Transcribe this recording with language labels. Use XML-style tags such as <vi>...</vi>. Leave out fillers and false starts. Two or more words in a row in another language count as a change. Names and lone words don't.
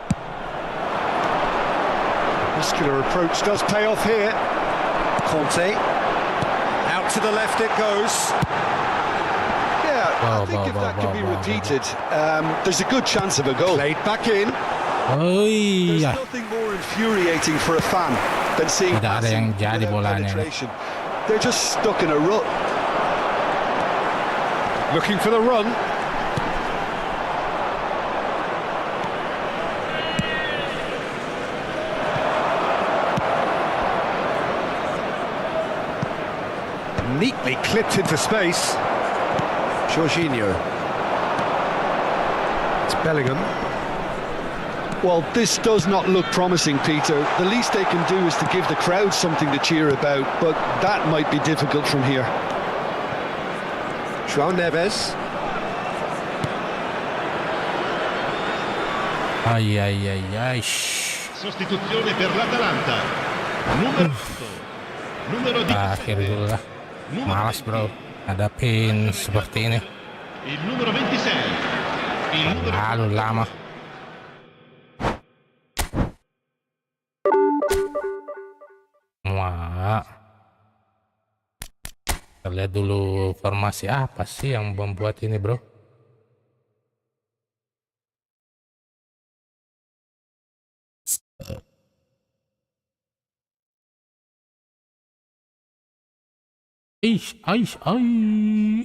<en>Muscular approach does pay off here. Conte. Out to the left it goes. Yeah, I think if that can be repeated, there's a good chance of a goal. Played back in. Oh There's</en> <id>iya.</id> <en>nothing more infuriating for a fan than seeing</en> <id>Tidak ada yang</id> <en>passing</en> <id>jadi</id> <en>without</en> <id>bolanya.</id> <en>penetration. They're just stuck in a rut. Looking for the run. Neatly clipped into space. Jorginho. It's Bellingham. Well, this does not look promising, Peter. The least they can do is to give the crowd something to cheer about, but that might be difficult from here. João Neves. Ai.</en> <it>Sostituzione per l'Atalanta. Numero 8. Numero 10.</it> <id>Akhir dulu lah. Malas bro hadapin seperti ini.</id> <it>Il numero 26. Il numero</it> <id>Terlalu lama. Wah. Kita lihat dulu formasi apa sih yang membuat ini bro. Ih.</id>